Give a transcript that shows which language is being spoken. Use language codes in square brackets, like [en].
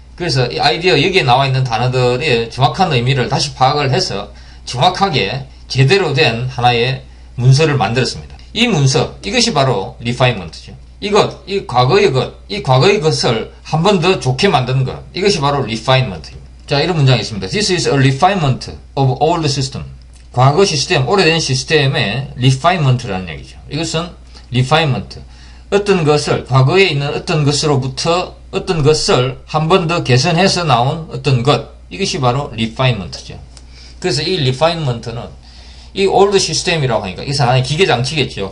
[ko] 그래서 이 아이디어 여기에 나와 있는 단어들의 정확한 의미를 다시 파악을 해서 정확하게 제대로 된 하나의 문서를 만들었습니다. 이 문서, 이것이 바로 리파인먼트죠. 이 과거의 것을 한 번 더 좋게 만드는 것, 이것이 바로 리파인먼트입니다. 자, 이런 문장이 있습니다. [en] This is a refinement of old system. [ko] 과거 시스템, 오래된 시스템의 리파인먼트라는 얘기죠. 이것은 리파인먼트. 어떤 것을, 과거에 있는 어떤 것으로부터 어떤 것을 한 번 더 개선해서 나온 어떤 것, 이것이 바로 리파인먼트죠. 그래서 이 리파인먼트는 이 올드 시스템이라고 하니까 이것은 하나의 기계장치겠죠.